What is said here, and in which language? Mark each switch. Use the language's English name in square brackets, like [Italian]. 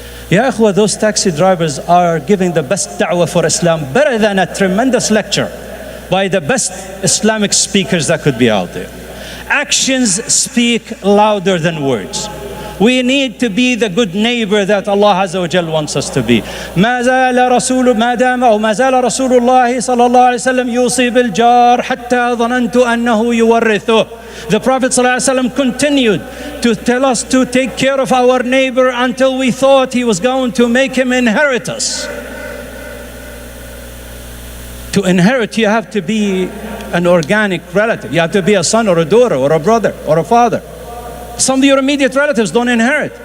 [English] Ya akhwa, those taxi drivers are giving the best da'wah for Islam, better than a tremendous lecture by the best Islamic speakers that could be out there. Actions speak louder than words. We need to be the good neighbor that Allah Azza wa Jal wants us to be. [Arabic] ما زال رسول الله صلى الله عليه وسلم يوصي بالجار حتى ظننت أنه يورثه. [English] The Prophet [Arabic] صلى الله عليه وسلم [English] continued to tell us to take care of our neighbor until we thought he was going to make him inherit us. To inherit, you have to be an organic relative. You have to be a son or a daughter or a brother or a father. Some of your immediate relatives don't inherit.